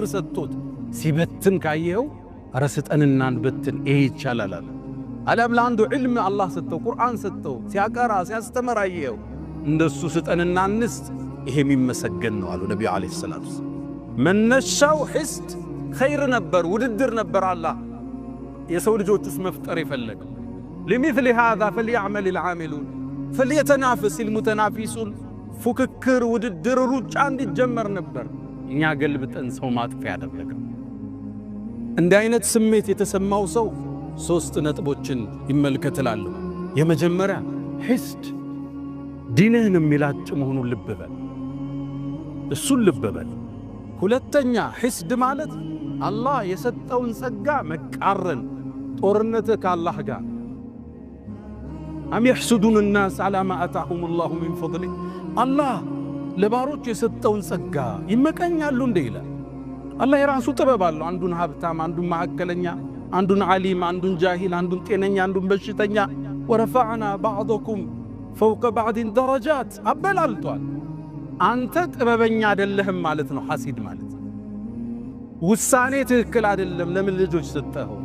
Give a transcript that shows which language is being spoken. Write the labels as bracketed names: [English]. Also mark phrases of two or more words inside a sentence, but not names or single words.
[Amharic] ሰጥቶት ሲበትን ካየኸው ኧረ ስጠንና እንበትን፣ ይሄ ይቻላል አለ። አለም ለአንዱ ዕልም አላህ ሰጠው፣ ቁርአን ሰጠው፣ ሲያቀራ ሲያስተምር አየኸው፣ እንደሱ ስጠንና እንስጥ፣ ይሄ የሚመሰገን ነው አሉ ነቢዩ [Arabic] عليه الصلاة والسلام። [Amharic] መነሻው [Arabic] حسد خير [Amharic] ነበር፣ ውድድር ነበር። አላህ የሰው ልጆች ውስጥ መፍጠር የፈለገው [Arabic] لمثل هذا فليعمل العاملون فليتنافس المتنافسون። [Amharic] ፉክክር፣ ውድድር፣ ሩጫ እንዲጀመር ነበር። እኛ ገልብጠን ሰው ማጥፊያ ያደረገው። እንዲህ አይነት ስሜት የተሰማው ሰው ሶስት ነጥቦችን ይመልከትላለሁ። የመጀመሪያ ሒስድ ዲንህን የሚላጭ መሆኑን ልብ በል፣ እሱን ልብ በል። ሁለተኛ ሒስድ ማለት አላህ የሰጠውን ጸጋ መቃረን፣ ጦርነት ከአላህ ጋር። [Arabic] أم يحسدون الناس على ما آتاهم الله من فضله። [Amharic] አላህ ለባሮች የሰጠውን ጸጋ ይመቀኛሉ እንደ ይላል። አላህ የራሱ ጥበብ አለው። አንዱን ሀብታም፣ አንዱን መካከለኛ፣ አንዱን ዓሊም፣ አንዱን ጃሂል፣ አንዱን ጤነኛ፣ አንዱን በሽተኛ። [Arabic] ورفعنا بعضكم فوق بعض درجات [Amharic] አበላልቷል። አንተ ጥበበኛ አይደለህም ማለት ነው ሐሲድ ማለት። ውሳኔ ትክክል አይደለም። ለምን ልጆች ሰጠኸው?